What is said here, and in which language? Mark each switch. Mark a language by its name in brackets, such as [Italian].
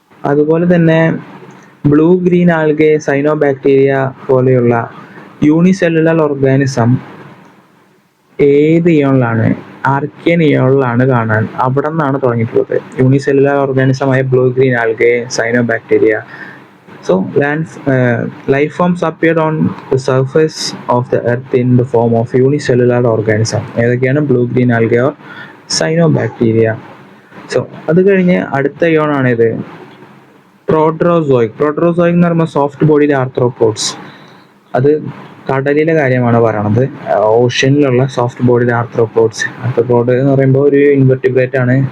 [Malayalam] അതുപോലെ തന്നെ blue green algae, cyanobacteria പോലെയുള്ള യൂണിസെല്ലുലാർ ഓർഗാനിസം ഏത് ഇയോണിലാണ്, ആർക്കിയൻ ഇയോണിലാണ് കാണാൻ. അവിടെ നിന്നാണ് തുടങ്ങിയിട്ടുള്ളത് unicellular ഓർഗാനിസമായ blue green algae, cyanobacteria. [English] So life forms appeared on the surface of the earth in the form of unicellular organism. [Malayalam] ഏതൊക്കെയാണ്, blue green algae or cyanobacteria. So അത് കഴിഞ്ഞ് അടുത്ത Eon ആണിത്, പ്രോട്ടറോസോയിക്. പ്രോട്ടറോസോയിക് എന്ന് പറയുമ്പോൾ സോഫ്റ്റ് ബോഡിയിലെ ആർത്രോപോഡ്സ്. അത് കടലിലെ കാര്യമാണ് പറയണത്. ഓഷ്യനിലുള്ള സോഫ്റ്റ് ബോഡിയിലെ ആർത്രോപോഡ് എന്ന് പറയുമ്പോൾ ഒരു ഇൻവെർട്ടിബ്രേറ്റ് ആണ്.